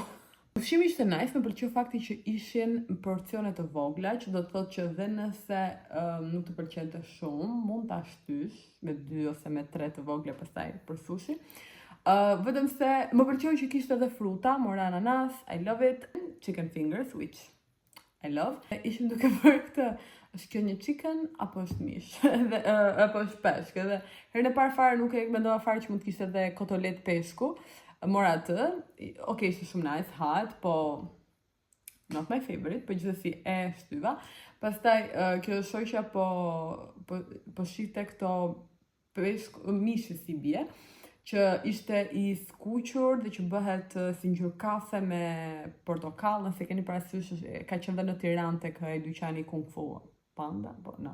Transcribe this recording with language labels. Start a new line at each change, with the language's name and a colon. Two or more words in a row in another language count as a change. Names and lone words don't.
Albanian: Ushqimi ishte nice, më pëlqeu fakti që ishin porcione të vogla, që do të thotë që dhe nëse nuk të pëlqente shumë, mund ta shtysh me 2 ose me 3 të vogla pastaj për sushi. Vetëm se më pëlqeu që kishte edhe fruta, mora ananas,
English: I love it, chicken fingers, which I love.
Albanian: Ishim duke bërë këtë, është kjo një chicken apo është mish, apo është peshk, edhe herën e parë fare nuk e mendova fare që mund të kishte edhe kotolet peshku. Mora atë, ishte shumë
English: nice, hot,
Albanian: po
English: not my favorite,
Albanian: po gjithsesi e shtyva. Pastaj kjo shoqja po shite këto peshk mishi si bie, që ishte i skuqur dhe që bëhet si ngjyrë kafe me portokall, nëse keni parasysh, ka qenë dhe në Tiranë tek ai dyqani Kung Fu Panda, po no.